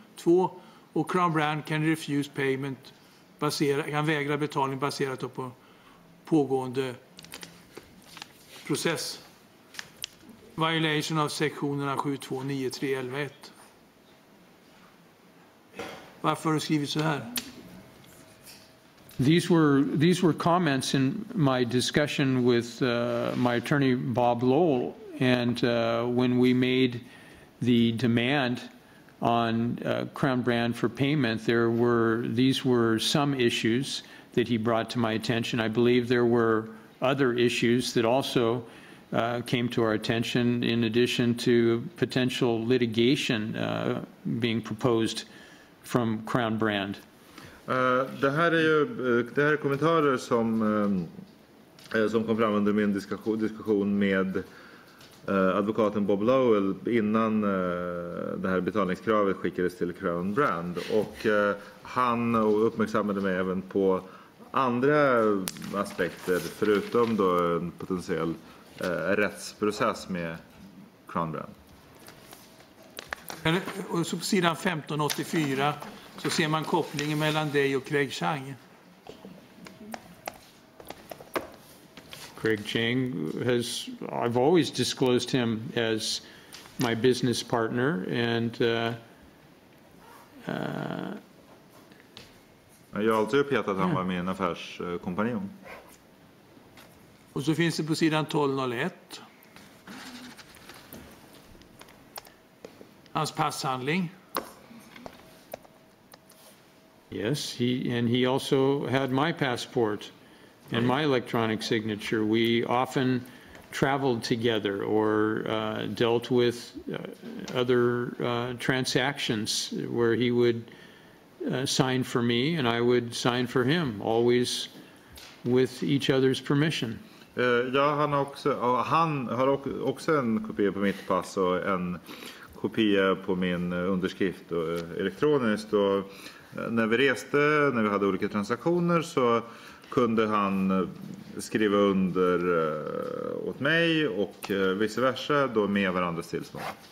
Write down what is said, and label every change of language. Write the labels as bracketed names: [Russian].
[Swedish] 2. Och Crown Brand [English] can refuse payment, [Swedish] kan vägra betalning baserat på pågående process. Violation av sektionerna 729311.1. Varför har du skrivit så här? [English] These were comments in my discussion with my attorney Bob Lowell, and when we made the demand on Crown Brand for payment, these were some issues that he brought to my attention. I believe there were other issues that also came to our attention, in addition to potential litigation being proposed from Crown Brand. [Swedish] Det här är kommentarer som kom fram under min diskussion med advokaten Bob Lowell innan det här betalningskravet skickades till Crown Brand, och han uppmärksammade mig även på andra aspekter förutom då en potentiell rättsprocess med Crown Brand. Och så på sidan 1584 så ser man kopplingen mellan dig och Craig Chang. [English] Craig Chang I've always disclosed him as my business partner, and [Swedish] Jag har alltid uppgett att han var min affärskompanjon. Och så finns det på sidan 1201 hans passhandling. [English] yes, he also had my passport and my electronic signature. We often traveled together or dealt with other transactions where he would sign for me and I would sign for him, always with each other's permission. [Swedish] Ja, han har också en kopia på mitt pass och en kopia på min underskrift och elektroniskt. Och när vi reste, när vi hade olika transaktioner, så kunde han skriva under åt mig och vice versa då med varandras tillstånd.